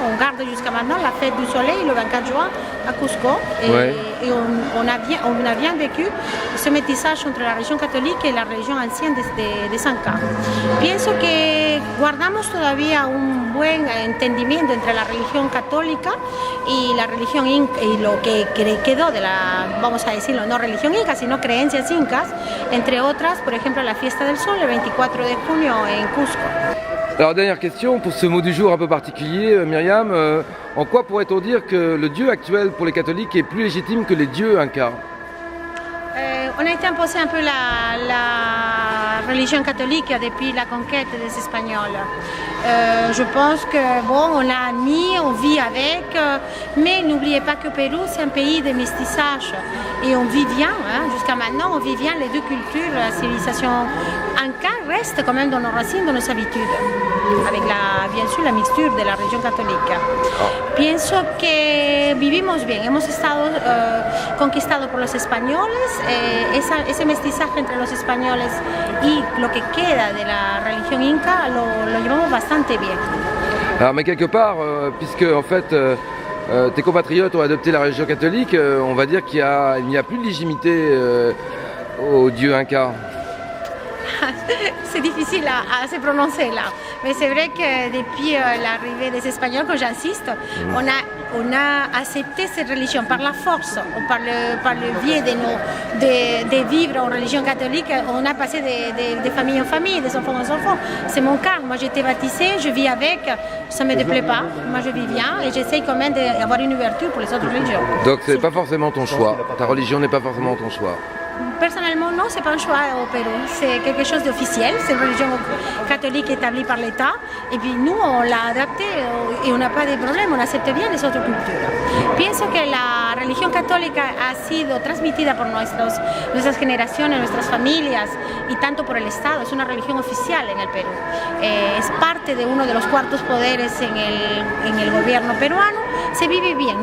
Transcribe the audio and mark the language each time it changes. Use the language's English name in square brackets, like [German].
[French] On garde jusqu'à maintenant la fête du soleil le 24 juin à Cusco. Et on a bien vécu ce métissage entre la religion catholique et la religion ancienne des Incas. [Spanish] Pienso que guardamos todavía un buen entendimiento entre la religión católica y la religión inca, y lo que quedó de la, vamos a decirlo, no religión inca, sino creencias incas, entre otras, por ejemplo, la fiesta del sol el 24 de junio en Cusco. [French] Alors dernière question, pour ce mot du jour un peu particulier, Myriam, en quoi pourrait-on dire que le Dieu actuel pour les catholiques est plus légitime que les dieux incas? On a été imposé un peu la religion catholique depuis la conquête des Espagnols. Je pense que bon, on l'a admis, on vit avec, mais n'oubliez pas que Pérou c'est un pays de métissage et on vit bien, hein, jusqu'à maintenant on vit bien les deux cultures, la civilisation inca reste quand même dans nos racines, dans nos habitudes, avec bien sûr la mixture de la religion catholique. [Spanish] Pienso que vivimos bien, hemos estado conquistados por los españoles, ese mestizaje entre los españoles y lo que queda de la religión inca lo llevamos bastante bien. [French] Alors mais quelque part, puisque en fait tes compatriotes ont adopté la religion catholique, on va dire qu'il n'y a plus de légitimité aux dieux incas. C'est difficile à se prononcer là, mais c'est vrai que depuis l'arrivée des Espagnols, quand j'insiste, on a accepté cette religion par la force, par le biais de vivre en religion catholique, on a passé de famille en famille, des enfants en enfants. C'est mon cas, moi j'ai été baptisée, je vis avec, ça ne me déplaît pas, moi je vis bien et j'essaye quand même d'avoir une ouverture pour les autres religions. Donc c'est pas forcément ton choix, ta religion n'est pas forcément ton choix? Personnellement, non, c'est pas un choix au Pérou. C'est quelque chose d'officiel. C'est une religion catholique établie par l'État. Et puis nous, on l'a adapté et on n'a pas de problème. On accepte bien les autres cultures. [Spanish] Pienso que la religión católica ha sido transmitida por nuestras generaciones, nuestras familias y tanto por el Estado. Es una religión oficial en el Perú. Es parte de uno de los cuartos poderes en el gobierno peruano. Se vive bien.